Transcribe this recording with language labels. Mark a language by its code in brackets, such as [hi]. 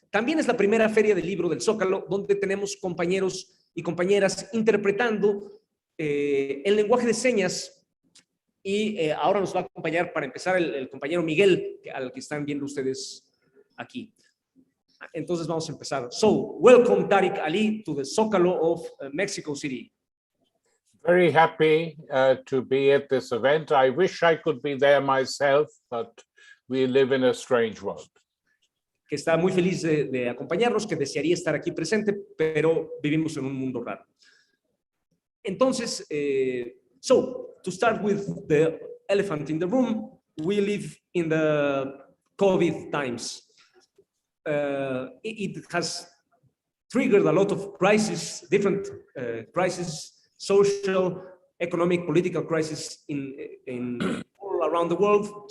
[es] También es la primera feria del libro del Zócalo, donde tenemos compañeros y compañeras interpretando el lenguaje de señas. Y ahora nos va a acompañar para empezar el compañero Miguel, al que están viendo ustedes aquí. Entonces vamos a empezar. [en] So, welcome Tariq Ali to the Zócalo of Mexico City. Very happy to be at this event. I wish I could be there myself, but we live in a strange world. [es] Que está muy feliz de acompañarnos, que desearía estar aquí presente, pero vivimos en un mundo raro. [en] Entonces, so, to start with the elephant in the room, we live in the COVID times. It has triggered a lot of crises, different crises, social, economic, political crisis in all around the world.